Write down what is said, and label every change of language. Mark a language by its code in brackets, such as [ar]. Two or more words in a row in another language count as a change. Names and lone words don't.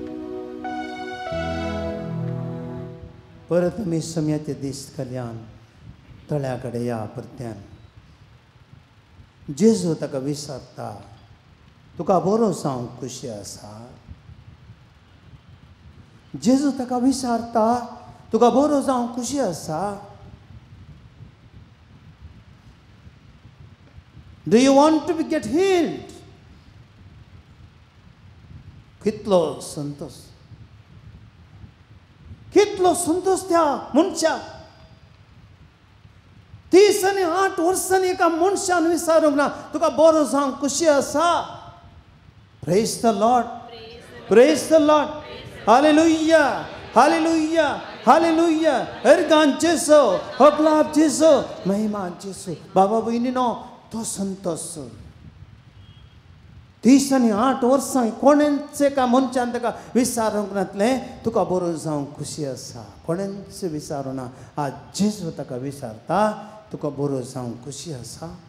[kok] परत आमी सुम्याचे दीस केल्यान तळ्या कडेन या परत्यान जेजू ताका विचारता तुका बरो जावंक खुशी आसा जेजू ताका विचारता तुका बरो जावंक खुशी आसा Do you want to get healed? कितलो संतोष त्या मनशाक 38 वर्सांनी एका मनशान विचारूंक ना तुका बरो जावंक खुशी आसा Praise the Lord. [en] Praise the Lord. Hallelujah. Hallelujah. Hallelujah. [kok] Ergan Jesu. Hoglab Jesu. Mahima Jesu. Baba Bhainino तो संतोष 38 वर्सां कोणेंचे का मनशान ताका विचारूंक नातलें तुका बरो जावंक खुशी आसा कोणेंच विचारूना आज जेजू ताका विचारता तुका बरो जावंक खुशी आसा